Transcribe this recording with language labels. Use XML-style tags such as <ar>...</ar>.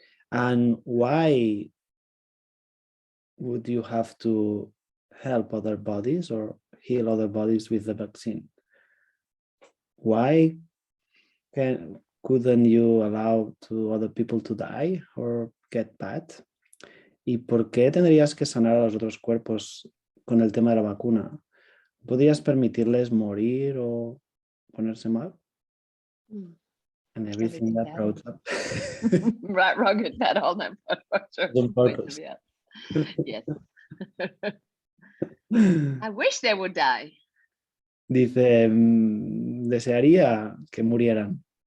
<en>And why would you have to help other bodies or heal other bodies with the vaccine? Why couldn't you allow to other people to die or get bad?</en> <es>¿Y por qué tendrías que sanar a los otros cuerpos con el tema de la vacuna? ¿Podrías permitirles morir o ponerse mal?</es> <en>And everything that grows up. Right, wrong, good, bad, all nine pot pop shorts, On boys purpose. and beyond. Yes. I wish they would die.</en> <es>Dice, desearía que murieran.</es>